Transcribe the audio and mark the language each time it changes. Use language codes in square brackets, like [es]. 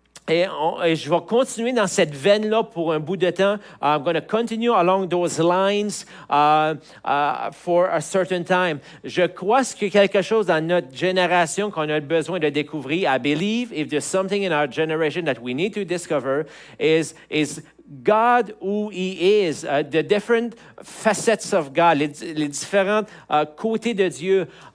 [fr] Et je vais continuer dans cette veine-là pour un bout de temps. [en] I'm going to continue along those lines for a certain time. [fr] Je crois qu'il y a quelque chose dans notre génération qu'on a besoin de découvrir. [en] I believe if there's something in our generation that we need to discover is God, who He is, the different facets of God, [fr] les différents côtés de Dieu.